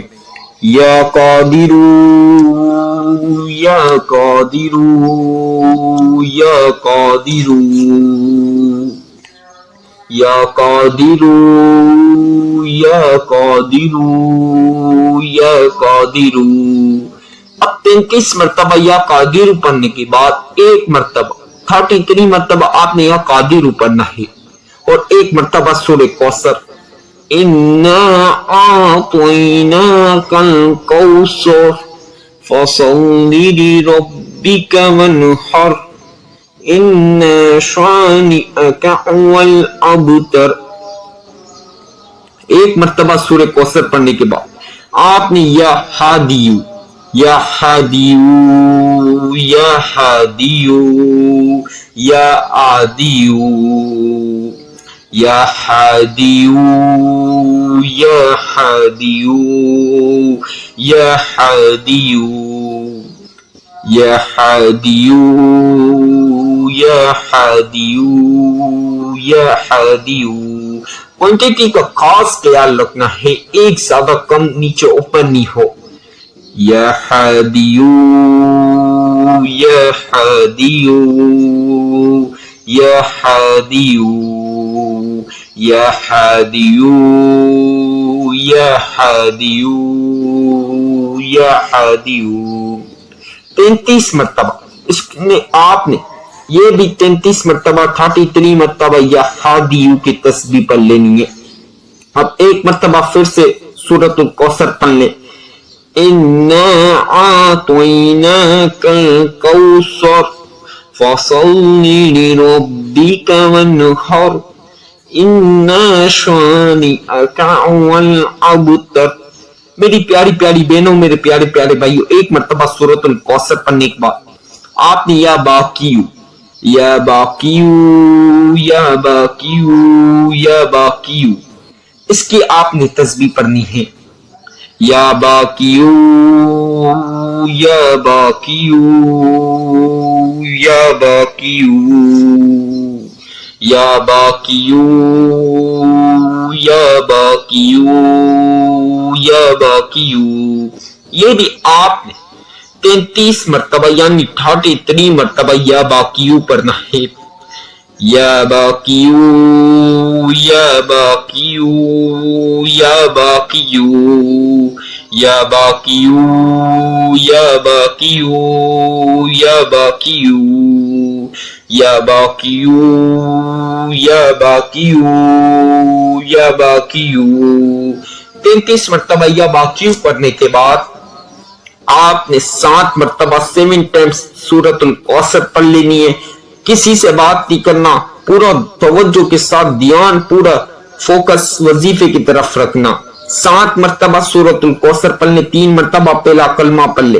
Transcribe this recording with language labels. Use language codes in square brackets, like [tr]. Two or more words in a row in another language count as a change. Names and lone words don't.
[ar] یا قادرو یا قادرو یا قادرو یا قادرو یا قادرو یا قادرو۔ [ur] اب 33 مرتبہ یا قادرو پڑھنے کے بعد 1 مرتبہ 33 مرتبہ آپ نے یا قادرو پڑھنا ہے، اور 1 مرتبہ سورہ کوثر [ar] اِنَّا أَعْطَيْنَاكَ الْكَوْثَرَ فَصَلِّ لِرَبِّكَ وَانْحَرْ إِنَّ شَانِئَكَ هُوَ الْأَبْتَرُ۔ [ur] 1 مرتبہ سورہ کوثر پڑھنے کے بعد آپ نے [ar] یا ہادیو یا ہادیو یا ہادیو یا آدیو یا ہادیو یا ہادیو یا ہادیو یا ہادیو یا ہادیو یا ہادیو۔ [ur] کوانٹٹی کا خاص خیال رکھنا ہے، ایک زیادہ کم نیچے اوپر نہیں ہو۔ [ar] یا ہادیو یا ہادیو یا ہادیو یا ہادیو یا ہادیو یا ہادیو۔ [ur] 33 مرتبہ اس میں آپ نے یہ بھی 33 مرتبہ 33 مرتبہ یا ہادیو کی تسبیح پڑھ لینی ہے۔ اب 1 مرتبہ پھر سے سورۃ الکوثر پڑھ لیں۔ [ar] اِنَّا أَعْطَيْنَاكَ الْكَوْثَرَ فَصَلِّ لِرَبِّكَ وَانْحَرْ إِنَّ شَانِئَكَ هُوَ الْأَبْتَرُ۔ [ur] میری پیاری پیاری بہنوں، میرے پیارے پیارے بھائیوں، 1 مرتبہ سورۃ الکوثر پڑھنے کے بعد آپ نے [ar] یا باقیو یا باقیو یا باقیو یا باقیو [ur] اس کی آپ نے تسبیح پڑھنی ہے۔ [ar] یا باقیو یا باقیو یا باقیو یا باقیو یا باقیو یا باقیو، [ur] یہ بھی آپ نے 33 مرتبہ یعنی 33 مرتبہ یا باقیو پڑھنا ہے۔ [ar] یا باقیو یا باقیو یا باقیو یا باقیو یا باقیو یا باقیو یا باقیو یا باقیو یا باقیو، [ur] 33 مرتبہ یا باقیو پڑھنے کے بعد آپ نے 7 مرتبہ 7 ٹائمز سورۃ الکوثر پڑھ لینی ہے۔ کسی سے بات نہیں کرنا، پورا توجہ کے ساتھ دھیان، پورا فوکس وظیفے کی طرف رکھنا۔ 7 مرتبہ سورۃ الکوثر پڑھ لیں، 3 مرتبہ پہلا کلمہ پڑھ لیں۔